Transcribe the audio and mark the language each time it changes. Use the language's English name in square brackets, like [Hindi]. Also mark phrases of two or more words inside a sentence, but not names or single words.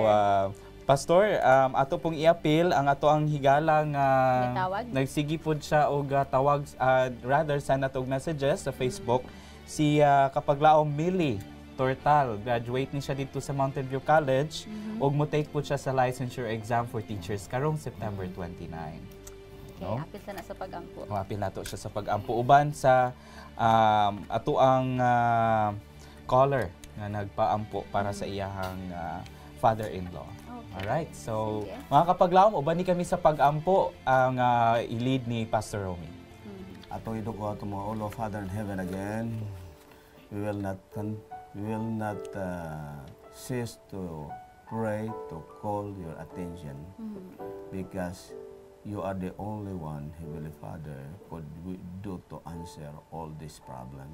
[Cebuano] Claire. Pastor, ato pong i-appeal ang ato ang higala nga Gitawag? nagsigi pod siya og tawag rather send natog messages sa Facebook si kapaglaom Millie Tortal. Graduate ni siya dito sa Mountain View College ug mo take po siya sa [English] licensure exam for teachers [Cebuano] karong September 29. Okay, No? apil sa na sa pagampo. Apil nato siya sa pag-ampo uban sa ato ang caller nga nagpaampo para sa iyahang father-in-law. Okay. Alright, so Sige. mga kapaglaom, uban ni kami sa pag-ampo ang i-lead ni Pastor Romy. Atong iduko ato mga [English] all of Father in heaven [Cebuano] again. [English] We will not cease to pray, to call your attention because you are the only one, Heavenly Father, could do to answer all this problem.